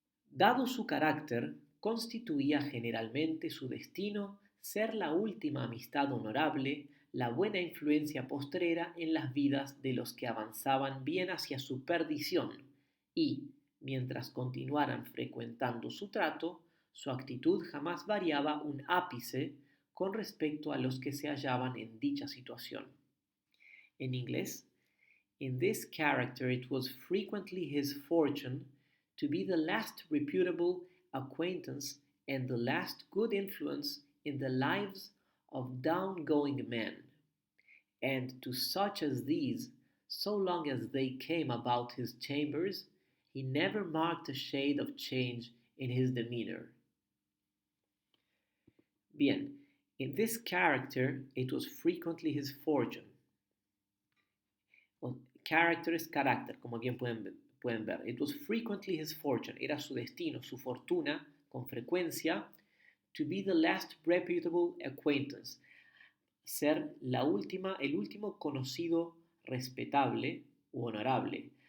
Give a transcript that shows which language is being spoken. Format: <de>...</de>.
<es>Dado su carácter, constituía generalmente su destino ser la última amistad honorable, la buena influencia postrera en las vidas de los que avanzaban bien hacia su perdición y, mientras continuaran frecuentando su trato, su actitud jamás variaba un ápice con respecto a los que se hallaban en dicha situación. En inglés,</es> <en>in this character it was frequently his fortune to be the last reputable acquaintance and the last good influence in the lives of down-going men, and to such as these, so long as they came about his chambers, he never marked a shade of change in his demeanor.</en> <es>Bien,</es> <en>in this character it was frequently his fortune. Well,</en> <es>character es carácter, como bien pueden ver.</es> <en>It was frequently his fortune,</en> <es>era su destino, su fortuna, con frecuencia,</es> <en>to be the last reputable acquaintance,</en> <es>ser el último conocido respetable u honorable.</es>